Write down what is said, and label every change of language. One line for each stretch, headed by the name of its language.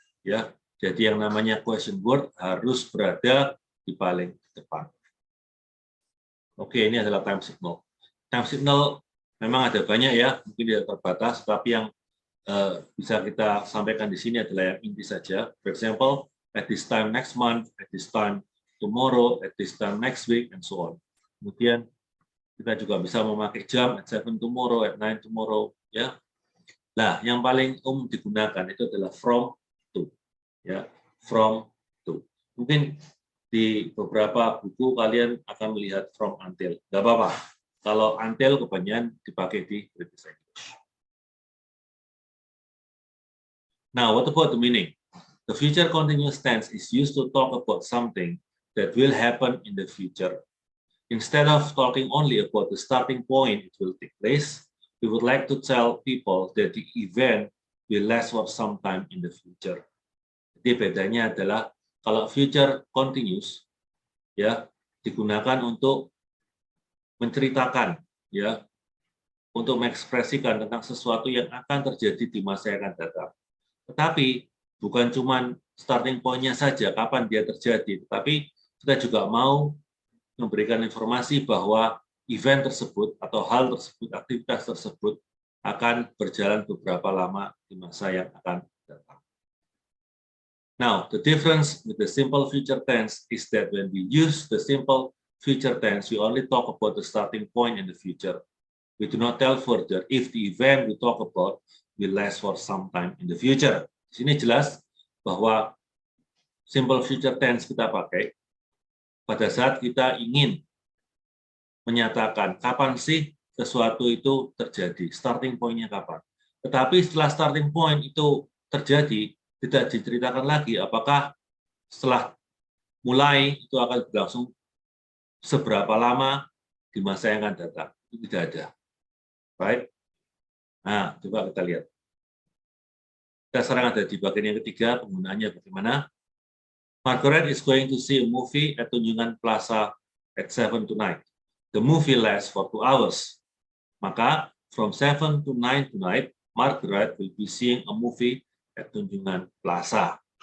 Indonesian: Ya, jadi yang namanya question word harus berada di paling depan. Oke, ini adalah time signal. Time signal memang ada banyak ya, mungkin tidak terbatas, tapi yang bisa kita sampaikan di sini adalah yang inti saja.
English: For example, at this time next month, at this time tomorrow, at this time next week, and so on.
Indonesian: Kemudian kita juga bisa memakai jam
English: at 7 tomorrow, at 9 tomorrow,
Indonesian: ya. Nah, yang paling umum digunakan itu adalah from to, ya, from to. Mungkin di beberapa buku kalian akan melihat from until, nggak apa-apa. Kalau until kebanyakan dipakai di British English.
English: Now, what about the meaning? The future continuous tense is used to talk about something that will happen in the future. Instead of talking only about the starting point it will take place, we would like to tell people that the event will last for some time in the future.
Indonesian: Jadi bedanya adalah kalau future continuous, ya, digunakan untuk menceritakan, ya, untuk mengekspresikan tentang sesuatu yang akan terjadi di masa yang akan datang. Tetapi bukan cuma starting point-nya saja kapan dia terjadi, tetapi kita juga mau memberikan informasi bahwa event tersebut atau hal tersebut, aktivitas tersebut akan berjalan beberapa lama di masa yang akan datang.
English: Now, the difference with the simple future tense is that when we use the simple future tense, we only talk about the starting point in the future. We do not tell further if the event we talk about will last for some time in the future.
Indonesian: Di sini jelas bahwa simple future tense kita pakai pada saat kita ingin menyatakan kapan sih sesuatu itu terjadi, starting point-nya kapan. Tetapi setelah starting point itu terjadi, tidak diceritakan lagi apakah setelah mulai itu akan berlangsung seberapa lama di masa yang akan datang. Itu tidak ada. Baik. Nah, coba kita lihat. Kita sekarang ada di bagian yang ketiga, penggunaannya bagaimana.
English: Margaret is going to see a movie at Tunjungan Plaza at 7 tonight. The movie lasts for 2 hours. Maka, from 7 to 9 tonight, Margaret will be seeing a movie at Tunjungan Plaza.